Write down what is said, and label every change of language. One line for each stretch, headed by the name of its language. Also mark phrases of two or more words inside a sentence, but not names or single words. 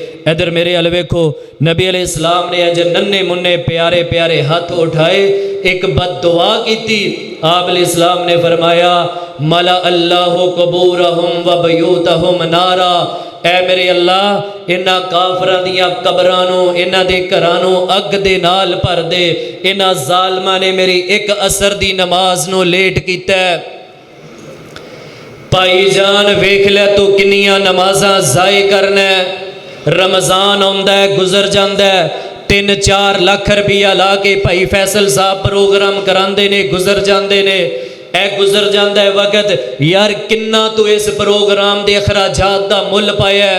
Punjabi: ادھر میرے ال ویکھو، نبی علیہ السلام نے اج ننے منے پیارے پیارے ہاتھ اٹھائے، ایک بد دعا کی تھی۔ آپ علیہ السلام نے فرمایا
Arabic: ملا اللہ قبورہم و بیوتہم نارا،
Punjabi: اے میرے اللہ انہاں کافراں دیاں قبرانوں، انہاں دے گھرانوں اگ دے نال بھر دے، انہاں ظالماں نے میری ایک عصر دی نماز نو لیٹ کیتا ہے۔ بھائی جان ویکھ لے تو کنیاں نمازاں ضائع کرنا ہے۔ رمضان آندا ہے گزر جاندا ہے، 3-4 لاکھ روپیہ لا کے بھائی فیصل صاحب پروگرام کراندے نے، گزر جاندے نے، اے گزر جاندہ ہے وقت۔ یار کنا تو اس پروگرام دے اخراجات دا مل پایا ہے۔